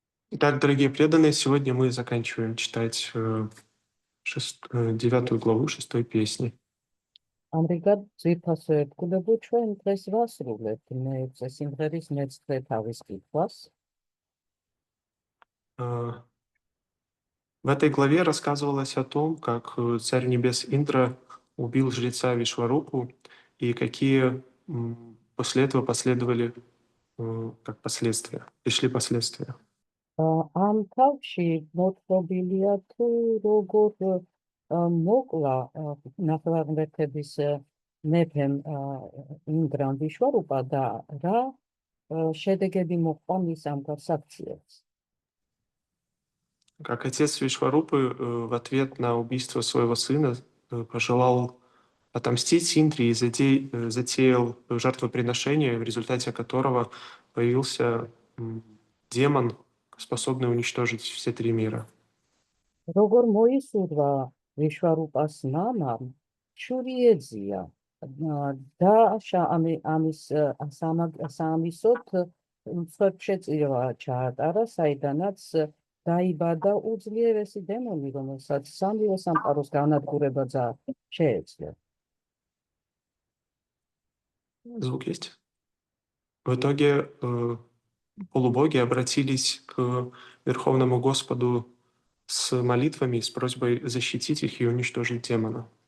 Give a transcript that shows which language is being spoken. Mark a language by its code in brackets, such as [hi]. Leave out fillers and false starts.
[ru] Итак, дорогие преданные, сегодня мы заканчиваем читать 9 главу 6 песни. [ka] ამრიგად ძვირფასო ერთგულებო ჩვენ დღეს ვასრულებთ მეექვსე სიმღერის მეცხრე თავის კითხვას. [ru] В этой главе рассказывалось о том, как царь небес Индра убил жреца Вишварупу и какие после этого последовали как последствия, пришли последствия. [ka] ამ თავში მოთხრობილია თუ როგორ მოკლა ნახევარღმერთების მეფემ ინდრამ ვიშვარუპა და რა შედეგები მოჰყვა მის ამგვარ აქციებს. [ru] Как отец Вишварупы в ответ на убийство своего сына пожелал отомстить Индре и затеял жертвоприношение, в результате которого появился демон, способный уничтожить все три мира. [ka] როგორ მოისურვა ვიშვარუპას მამამ შური ეძია და ამის სამისოთ მსხვერპლშეწირვა ჩაატარა, საიდანაც დაიბადა უძლიერესი დემონი, რომელსაც სამივე სამყაროს განადგურება შეეძლო. [ru] Звук есть? В итоге полубоги обратились к Верховному Господу с молитвами, с просьбой защитить их и уничтожить демона.